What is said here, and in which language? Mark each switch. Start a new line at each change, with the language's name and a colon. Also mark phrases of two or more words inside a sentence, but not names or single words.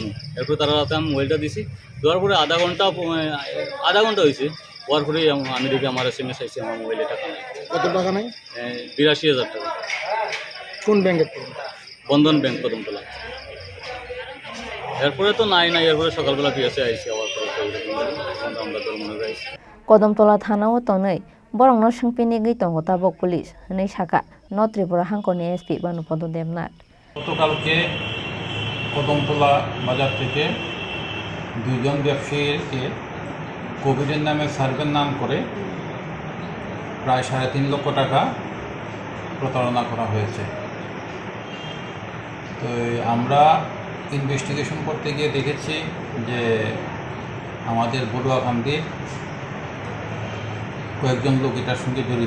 Bangla: এরপরে তারা রাতে আমি মোবাইলটা দিছি, দেওয়ার পরে আধা ঘন্টা হয়েছে, হওয়ার পরেই আমি দেখি আমার SMS আইসি আমার মোবাইলে টাকা নেই। কত টাকা নেই? 82,000 টাকা। কোন ব্যাংকের থেকে? বন্ধন ব্যাংক কদমতলা। এরপরে তো নাই, এরপরে সকালবেলা পিএসএ আইসি আবার আমরা তোর মনে রাখছি।
Kok Borok: Kodamtola thanao tongnai borokno sungpini gui tongo tabok police hinui saka North Tripura Hangkorni SP Banupodo Debnath.
Bangla: গতকালকে কদমতলা বাজার থেকে দুইজন ব্যবসায়ীকে কোভিডের নামে সার্ভের নাম করে প্রায় 3.5 লক্ষ টাকা প্রতারণা করা হয়েছে। তো আমরা ইনভেস্টিগেশন করতে গিয়ে দেখেছি যে আমাদের বড়ুয়াকান্দির কয়েকজন লোক এটার সঙ্গে জড়িত।